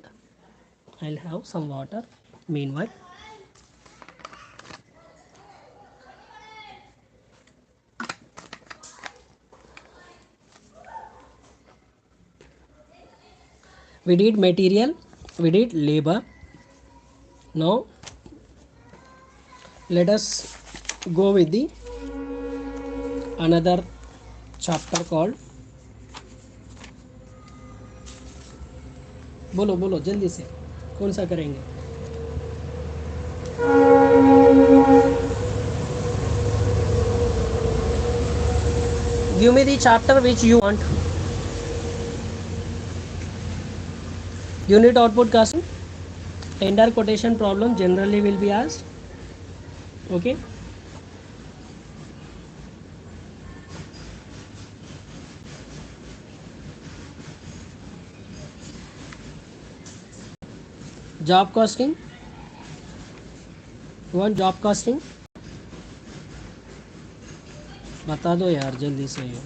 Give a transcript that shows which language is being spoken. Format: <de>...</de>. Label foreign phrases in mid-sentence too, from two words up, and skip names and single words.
<en>I'll have some water meanwhile. We did material, we did labor. Now let us go with the another chapter called,</en> <hi>बोलो जल्दी से, कौन सा करेंगे?</hi> <en>Give me the chapter which you want. Unit output casting, tender quotation problem generally will be asked. Okay. Job costing, one job costing</en> <hi>बता दो यार जल्दी से.</hi>